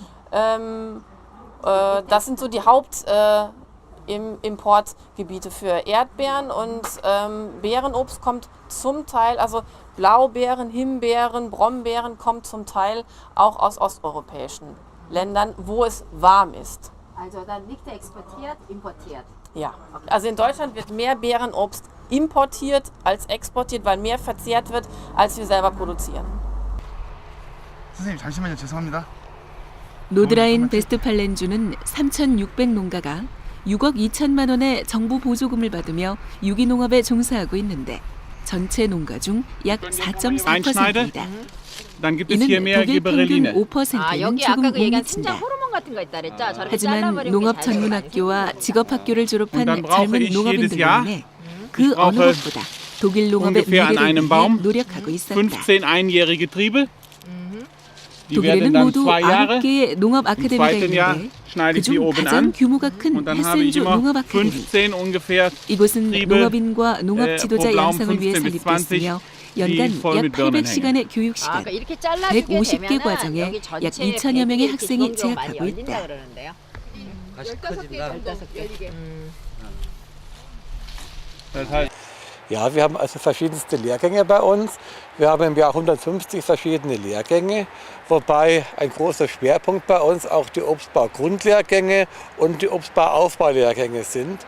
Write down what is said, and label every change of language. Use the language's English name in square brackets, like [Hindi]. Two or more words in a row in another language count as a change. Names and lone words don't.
[German] Das sind so die Importgebiete für Erdbeeren, und Beerenobst kommt zum Teil, also Blaubeeren, Himbeeren, Brombeeren kommt zum Teil auch aus osteuropäischen Ländern, wo es warm ist. Also dann nicht exportiert, importiert. Ja, also in Deutschland wird mehr Beerenobst importiert als exportiert, weil mehr verzehrt wird, als wir selber produzieren. [Korean] 선생님 잠시만요. 죄송합니다. 노드라인 베스트팔렌주는 3,600농가가 6억 2천만 원의 정부 보조금을 받으며 유기농업에 종사하고 있는데 전체 농가 중 약 4.4%입니다. [German] Dann gibt es hier [Korean] 이는 [German] mehr [Korean] 독일 평균 [German] Gibberelline. [Korean] 5%는 여기 조금 아까 못 그 얘기한 미친다. 친자 호르몬 같은 거 있다 그랬죠? 저렇게 하지만 잘라버리는 농업 게 잘 돼요. 전문학교와 직업학교를 [German] Und [Korean] 졸업한 [German] dann brauche [Korean] 젊은 [German] ich jedes [Korean] 농업인들로 [German] Jahr, [Korean] 인해 그 [German] brauche [Korean] 어느 것보다 독일 농업의 [German] ungefähr an [Korean] 미래를 [German] einem [Korean] 위해 [German] Baum [Korean] 노력하고 있었다. [German] 15 einjährige Triebe. Die [Korean] 독일에는 [German] werden dann [Korean] 모두 [German] 2 Jahre. [Korean] 9개의 농업 [German] Im [Korean] 아카데미가 [German] zweiten Jahr [Korean] 있는데 [German] schneide ich die [Korean] 그중 [German] oben [Korean] 가장 [German] an. [Korean] 규모가 큰 [German] Und dann habe ich [Korean] 헬센주 [German] immer [Korean] 농업 아카데미. [German] 15 ungefähr [Korean] 이곳은 [German] Triebe, [Korean] 농업인과 농업 지도자 [German] pro Baum [Korean] 양성을 위해 [German] 15 bis 20, [Korean] 설립됐으며 연간 [German] die voll [Korean] 약 [German] mit Birnen [Korean] 800시간의 교육 시간, 그러니까 이렇게 잘라주게 150개 되면은 과정에 여기 약 전체 2천여 명의 백이 학생이 이렇게 주렁주렁 많이 재학하고 열린다 있다. 그러는데요. 15개. [German] Das heißt, Ja, wir haben also verschiedenste Lehrgänge bei uns. Wir haben im Jahr 150 verschiedene Lehrgänge, wobei ein großer Schwerpunkt bei uns auch die Obstbau-Grundlehrgänge und die Obstbau-Aufbaulehrgänge sind.